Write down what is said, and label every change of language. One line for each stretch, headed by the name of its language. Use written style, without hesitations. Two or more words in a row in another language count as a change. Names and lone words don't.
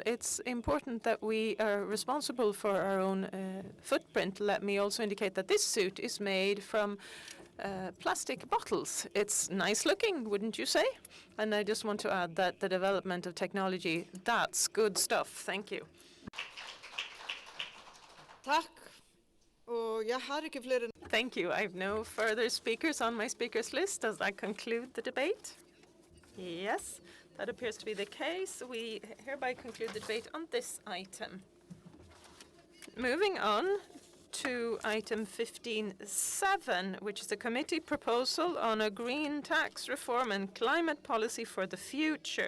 English: It's important that we are responsible for our own footprint. Let me also indicate that this suit is made from plastic bottles. It's nice looking, wouldn't you say? And I just want to add that the development of technology, that's good stuff. Thank you.
Norwegian: Takk. Og jeg har ikke flere.
English: Thank you. I have no further speakers on my speakers list. Does that conclude the debate? Yes, that appears to be the case. We hereby conclude the debate on this item. Moving on to item 15.7, which is a committee proposal on a green tax reform and climate policy for the future.